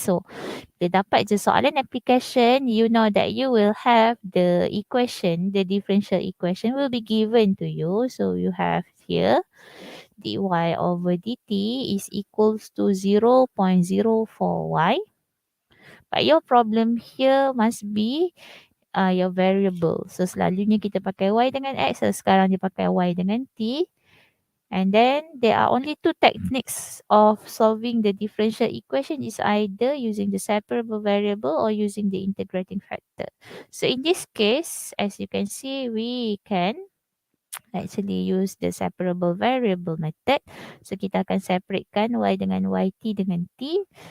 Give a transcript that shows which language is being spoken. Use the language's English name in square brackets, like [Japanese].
[English] So, [Malay] kita dapat je soalan [English] application, you know that you will have the equation, the differential equation will be given to you. So, you have here dy over dt is equals to 0.04y. But your problem here must be your variable. [Malay] So selalunya kita pakai y dengan x. So sekarang dia pakai y dengan t. [English] And then there are only two techniques of solving the differential equation, is either using the separable variable or using the integrating factor. So in this case, as you can see, we can actually use the separable variable method. [Malay] So kita akan separatekan y dengan yt dengan t.